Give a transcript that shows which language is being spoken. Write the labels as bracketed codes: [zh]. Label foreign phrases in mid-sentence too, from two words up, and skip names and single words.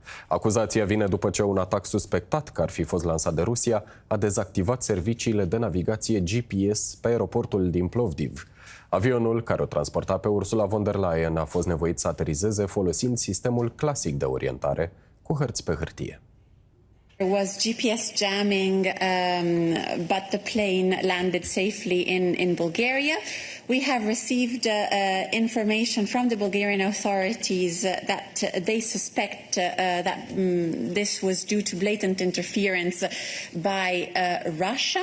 [ro] Acuzația vine după ce un atac suspectat că ar fi fost lansat de Rusia a dezactivat serviciile de navigație GPS pe aeroportul din Plovdiv. Avionul, care o transporta pe Ursula von der Leyen, a fost nevoit să aterizeze folosind sistemul clasic de orientare cu hărți pe hârtie. [en] There was GPS jamming, but the plane landed safely in Bulgaria. We have received information from the Bulgarian authorities that they suspect that this was due to blatant interference by Russia.